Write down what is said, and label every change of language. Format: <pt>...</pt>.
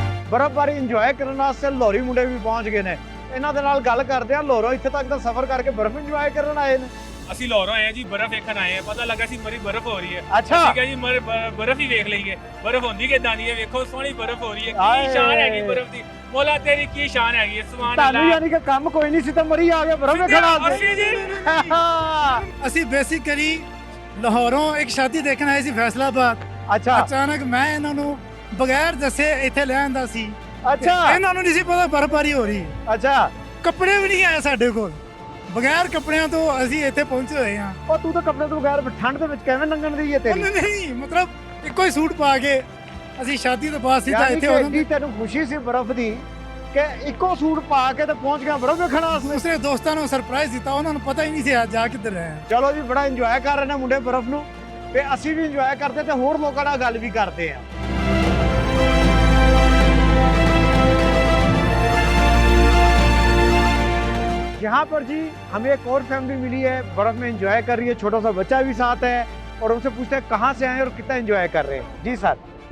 <pa>बर्फबारी इंजॉय करने वास्ते लाहौरी मुंडे भी पहुंच गए ने। ਇਹਨਾਂ ਦੇ ਨਾਲ ਗੱਲ ਕਰਦੇ ਆ। ਲਾਹੌਰੋਂ ਇੱਥੇ ਤੱਕ ਦਾ ਸਫ਼ਰ ਕਰਕੇ ਬਰਫ਼ ਇੰਜੋਏ ਕਰਨ ਆਏ ਨੇ। ਅਸੀਂ ਲਾਹੌਰੋਂ ਆਏ ਆ ਜੀ ਬਰਫ਼ ਵੇਖਣ ਆਏ ਆ ਪਤਾ ਲੱਗਾ ਸੀ ਮਰੀ ਬਰਫ਼ ਹੋ ਰਹੀ ਹੈ ਅੱਛਾ। ਠੀਕ ਹੈ ਜੀ ਬਰਫ਼ ਹੀ ਵੇਖ ਲਈਏ ਬਰਫ਼ ਹੁੰਦੀ ਕਿਦਾਂ ਦੀ ਹੈ ਵੇਖੋ ਸੋਹਣੀ ਬਰਫ਼ ਹੋ ਰਹੀ ਹੈ ਆਏ। ਕੀ ਸ਼ਾਨ ਹੈਗੀ ਬਰਫ਼ ਦੀ ਮੋਲਾ ਤੇਰੀ ਕੀ ਸ਼ਾਨ ਹੈਗੀ ਹੈ, ਸੁਭਾਨ ਤੁਹਾਨੂੰ ਅੱਲਾਹ। ਯਾਨੀ ਕਿ ਕੰਮ ਕੋਈ ਨਹੀਂ ਸੀ ਤਾਂ ਮਰੀ ਆ ਗਿਆ ਬਰਫ ਵਿੱਚ ਖੜਾ ਹੋ ਅਸੀਂ ਜੀ ਅਸੀਂ ਬੇਸਿਕਲੀ ਲਾਹੌਰੋਂ ਇੱਕ ਸ਼ਾਦੀ ਦੇਖਣ ਆਏ ਸੀ ਫੈਸਲਾਬਾਦ ਅੱਛਾ ਅਚਾਨਕ ਮੈਂ ਇਹਨਾਂ ਨੂੰ ਬਗੈਰ ਦੱਸੇ ਇੱਥੇ ਲੈ ਆਂਦਾ ਸੀ ਅੱਛਾ ਇਹਨਾਂ ਨੂੰ ਨਹੀਂ ਸੀ ਪਤਾ ਬਰਫਬਾਰੀ ਹੋ ਰਹੀ ਅੱਛਾ ਕੱਪੜੇ ਵੀ ਨਹੀਂ ਆਏ ਸਾਡੇ ਕੋਲ ਬਗੈਰ ਕੱਪੜਿਆਂ ਤੋਂ ਅਸੀਂ ਇੱਥੇ ਪਹੁੰਚੇ ਹੋਏ ਹਾਂ ਉਹ ਤੂੰ ਤਾਂ ਕੱਪੜੇ ਤੋਂ ਬਗੈਰ ਠੰਡ ਦੇ ਵਿੱਚ ਕਿਵੇਂ ਲੰਘਣ ਦੀ ਹੈ ਤੇਰੀ ਉਹਨੇ ਨਹੀਂ ਮਤਲਬ ਇੱਕੋ ਹੀ ਸੂਟ ਪਾ ਕੇ ਅਸੀਂ ਸ਼ਾਦੀ ਤੋਂ ਬਾਅਦ ਸਿੱਧਾ ਯਾਨੀ ਇੱਥੇ ਕਿ ਉਹਨਾਂ ਇੰਨੀ ਤੈਨੂੰ ਖੁਸ਼ੀ ਸੀ ਬਰਫ ਦੀ ਕਿ ਇੱਕੋ ਸੂਟ ਪਾ ਕੇ ਤੇ ਪਹੁੰਚ ਗਿਆ ਬਰਫ ਵੇਖਣ ਵਾਸਤੇ ਦੂਸਰੇ ਦੋਸਤਾਂ ਨੂੰ ਸਰਪ੍ਰਾਈਜ਼ ਦਿੱਤਾ ਉਹਨਾਂ ਨੂੰ ਪਤਾ ਹੀ ਨਹੀਂ ਸੀ ਅੱਜ ਜਾ ਕਿੱਧਰ ਰਹੇ ਹਾਂ ਚਲੋ ਜੀ ਬੜਾ ਇੰਜੋਏ ਕਰ ਰਹੇ ਨੇ ਮੁੰਡੇ ਬਰਫ ਨੂੰ ਤੇ ਅਸੀਂ ਵੀ ਇੰਜੋਏ ਕਰਦੇ ਤੇ ਹੋਰ ਲੋਕਾਂ ਨਾਲ ਗੱਲ ਵੀ ਕਰਦੇ ਆ</pa> <hi>यहाँ पर जी हमें एक और फैमिली मिली है बर्फ में एंजॉय कर रही है छोटा सा बच्चा भी साथ है और उनसे पूछते हैं कहाँ से आए और कितना एंजॉय कर रहे हैं जी सर</hi>